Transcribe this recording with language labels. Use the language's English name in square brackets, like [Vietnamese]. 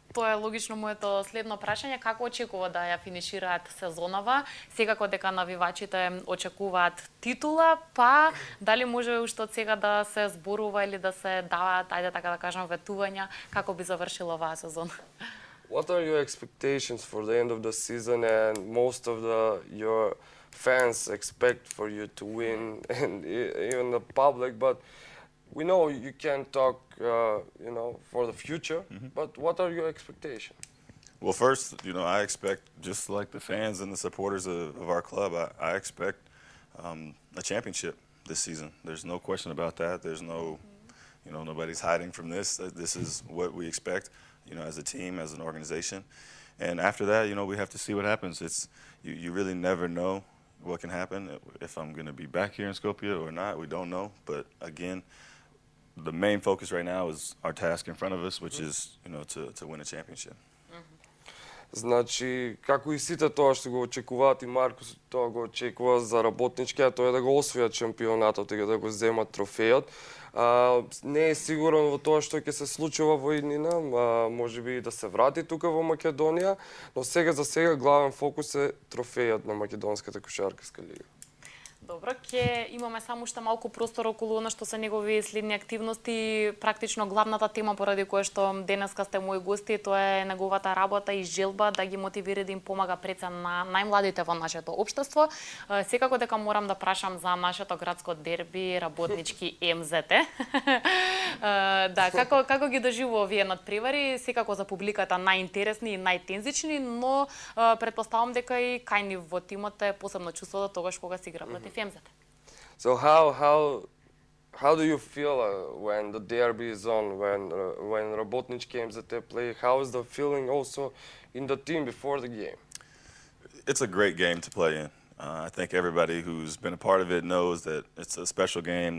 [Macedonian] Тоа е логично моето следно прашање. Како очекува да ја финишираат сезонава? Секако дека навивачите очекуваат титула, па дали може уште од сега да се зборува или да се даваат, ајде така да кажам, ветувања како би завршила оваа сезона? [English] What are your expectations for the end of the season, and most of your fans expect for you to win, and even the public? But we know you can't talk, for the future. But what are your expectations? Well, first, I expect, just like the fans and the supporters of our club, I expect a championship this season. There's no question about that. There's no, nobody's hiding from this. This is what we expect, as a team, as an organization. And after that, we have to see what happens. You really never know what can happen. If I'm going to be back here in Skopje or not, we don't know. But again, the main focus right now is our task in front of us, which is, to win a championship. [Macedonian] Значи, како и сите тоа што го очекуваат и Маркус тоа го очекува за Работнички, а тоа е да го освојат шампионатот и да го земат трофејот. Не е сигурен во тоа што ќе се случува во иднина, можеби да се врати тука во Македонија, но сега за сега главен фокус е трофејот на Македонската кошаркарска лига. Добро, ќе имаме само уште малку простор околу она што се негови следни активности. Практично главната тема поради која што денеска сте мои гости, тоа е неговата работа и желба да ги мотивира да им помага пред се на најмладите во нашето општество. Секако дека морам да прашам за нашето градско дерби Работнички МЗТ. Да, како ги доживува овие надпревари? Секако за публиката најинтересни и најтензични, но претпоставам дека и кај нив во тимот е посебно чувството тогаш кога се игра против МЗТ. [English] So how do you feel when the derby is on, when Работнички MZT play? How is the feeling also in the team before the game? It's a great game to play in. I think everybody who's been a part of it knows that it's a special game.